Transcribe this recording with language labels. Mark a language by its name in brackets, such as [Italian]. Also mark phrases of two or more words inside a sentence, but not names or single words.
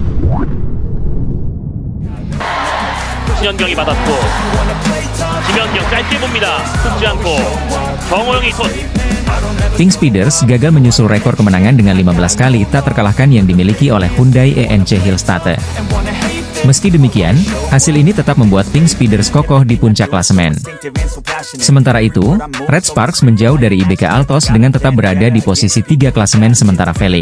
[Korean] 신현경이 받았고 김연경 짧게 봅니다. 쏟지 않고 정호영이 손. [Indonesian] Pink Speeders gagal menyusul rekor kemenangan dengan 15 kali tak terkalahkan yang dimiliki oleh Hyundai ENC Hillstatte. Meski demikian, hasil ini tetap membuat Pink Speeders kokoh di puncak klasemen. Sementara itu, Red Sparks menjauh dari IBK Altos dengan tetap berada di posisi 3 klasemen sementara Felix.